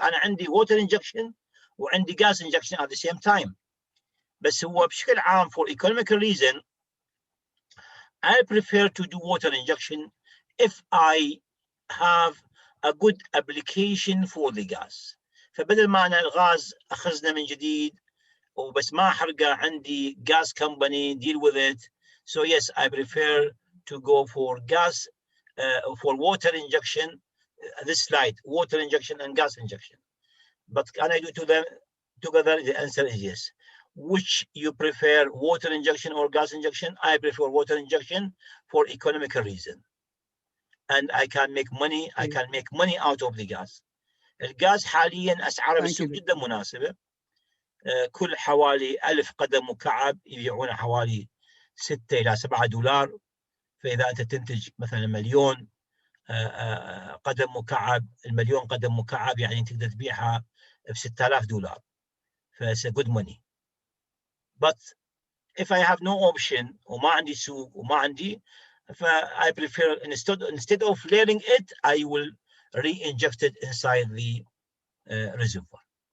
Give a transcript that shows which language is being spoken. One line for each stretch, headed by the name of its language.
Arabic: أنا عندي
English: water injection وعندي gas injection at the same time.
Arabic: بس هو بشكل عام
English: for economical reason I prefer to do water injection if I have a good application for the gas.
Arabic: فبدل ما أنا الغاز أخذنا من جديد وبس ما أحرقه عندي
English: gas company deal with it. So yes, I prefer to go for gas, for water injection. This slide, water injection and gas injection. But can I do to them together? The answer is yes. Which you prefer, water injection or gas injection? I prefer water injection for economical reason. And I can make money. I can make money out of the gas.
Arabic: الغاز حاليا أسعاره بالسوق جدا مناسبة. كل حوالي 1000 قدم مكعب يبيعونه حوالي 6 إلى 7 دولار. فإذا أنت تنتج مثلا 1,000,000 قدم مكعب، 1,000,000 قدم مكعب يعني تقدر تبيعها ب 6000 دولار.
English: ف's a good money. But if I have no option
Arabic: وما عندي سوق وما عندي,
English: I prefer instead of flaring it, I will re-inject it inside the reservoir.